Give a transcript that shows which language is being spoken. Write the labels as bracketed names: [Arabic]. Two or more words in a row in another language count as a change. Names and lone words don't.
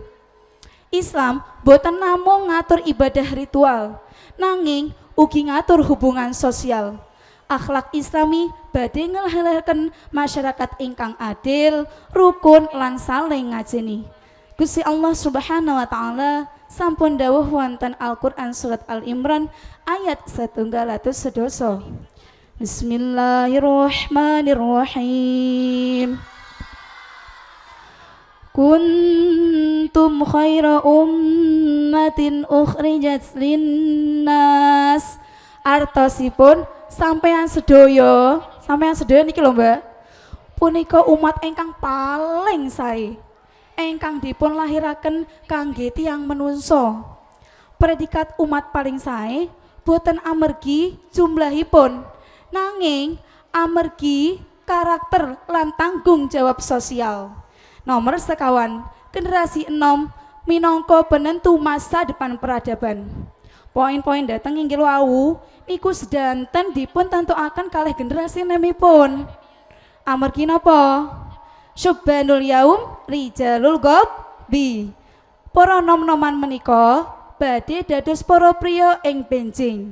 [Javanese] Islam boten namung ngatur ibadah ritual, nanging ugi ngatur hubungan sosial. Akhlak Islami badhe nglahiraken masyarakat ingkang adil, rukun lan saling ngajeni. Gusti Allah [Arabic] سبحانه وتعالى [Javanese] sampun dawuh wonten Al-Qur'an surat Al-Imran ayat 111. [Arabic] بسم الله الرحمن الرحيم. كنتم خير أمة أخرجت للناس. [Javanese] Artosipun sampeyan sedaya niki lho Mbak, punika umat ingkang paling sae ingkang dipun lahiraken kangge tiyang menungso. Predikat umat paling sae boten amergi jumlahipun, nanging amergi karakter lan tanggung jawab sosial. Nomor sekawan, generasi 6 minangka penentu [Indonesian] masa depan peradaban. [Javanese] Poin-poin dateng inggil wau niku sedanten dipun tentuaken kalih generasi nemipun. Amargi napa? [Arabic] شبان اليوم رجال الغد. [Javanese] Para nom-noman menika badhe dados para priya ing benjing.